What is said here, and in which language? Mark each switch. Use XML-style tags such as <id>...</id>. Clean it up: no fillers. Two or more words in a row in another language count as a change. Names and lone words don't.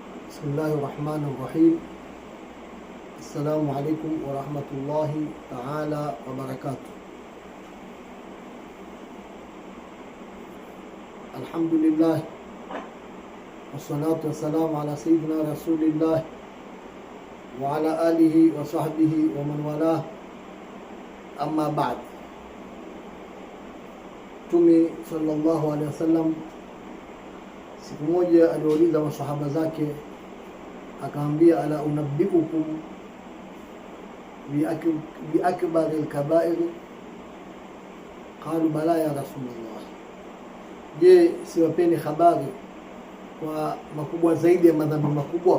<ar>بسم الله الرحمن الرحيم. السلام عليكم ورحمة الله تعالى وبركاته. الحمد لله والصلاة والسلام على سيدنا رسول الله وعلى آله وصحبه ومن والاه، أما بعد.</ar> <sw>Mtume</sw> <ar>صلى الله عليه وسلم</ar> <sw>siku moja aliuliza masahaba zake, akaambia,</sw> <ar>ألا أنبئكم بأكبر الكبائر? قالوا بلى يا رسول الله,</ar> <sw>je, siwapeni habari kwa makubwa zaidi ya madhambi makubwa?</sw>